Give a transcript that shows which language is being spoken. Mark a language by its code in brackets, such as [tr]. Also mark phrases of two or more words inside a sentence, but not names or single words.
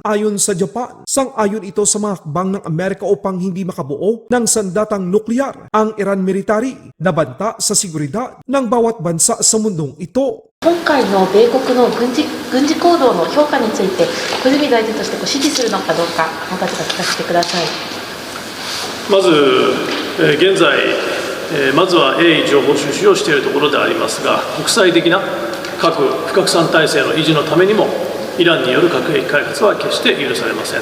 [tl] Ayon sa Japan, sang-ayon ito sa mga hakbang ng Amerika upang hindi makabuo ng sandatang nuklear ang Iran military na banta sa seguridad ng bawat bansa sa mundong ito. [ja] 今回の米国の軍事行動の評価について、小泉大臣として支持するのかどうか、お立場聞かせてください。まず、現在、まずは鋭意情報収集をしているところでありますが、国際的な核不拡散体制の維持のためにも、イランによる核兵器開発は決して許されません。